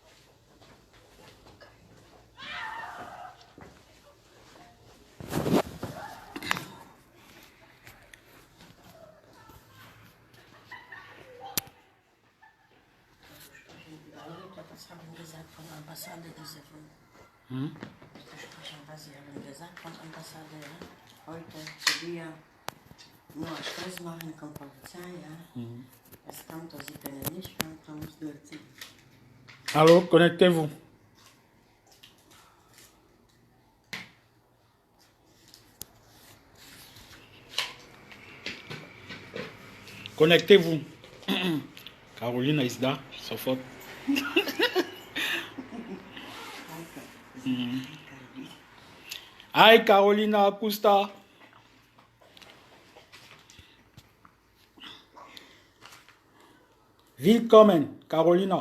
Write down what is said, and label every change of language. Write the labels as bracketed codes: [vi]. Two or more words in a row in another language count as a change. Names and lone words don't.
[de] Was haben Sie gesagt von der Ambassade diese Woche? Besprechen, was Sie haben gesagt von der Ambassade, ja? Heute zu dir nur Stress machen, kommt Polizei, ja? Es kommt, Sie können nicht, dann musst du erzählen. [fr] Allô, connectez-vous. Connectez-vous. [en] Caroline is there, [de] sofort. Hi Carolina Acosta. Willkommen, Carolina.